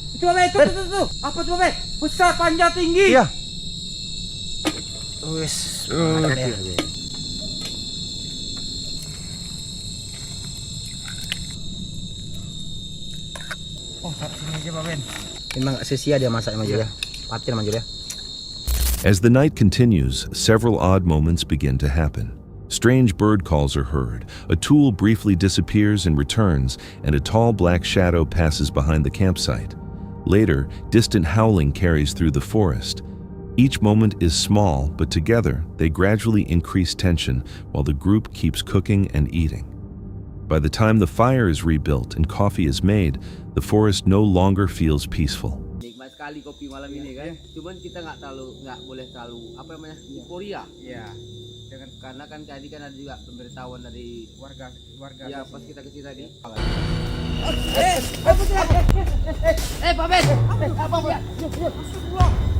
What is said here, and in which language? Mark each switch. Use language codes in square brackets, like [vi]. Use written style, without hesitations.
[id] Itu Pak Ben, tuh. Apa tuh Pak Ben? Besar, panjang, tinggi. Iya. [jv] Wis. [id] Oh, sini aja Pak Ben. Memang gak sia-sia dia masaknya Mas ya. Patin Mas ya. [en] As the night continues, several odd moments begin to happen. Strange bird calls are heard, a tool briefly disappears and returns, and a tall black shadow passes behind the campsite. Later, distant howling carries through the forest. Each moment is small, but together they gradually increase tension while the group keeps cooking and eating. By the time the fire is rebuilt and coffee is made, the forest no longer feels peaceful. [id] Nikmat sekali kopi malam ini kan. Cuman kita nggak boleh terlalu apa namanya euforia. Iya. Karena kan tadi kan ada juga pemberitahuan dari warga. Ya pas kita ke sini tadi. Pak Ben. Apa ya? Astagfirullah.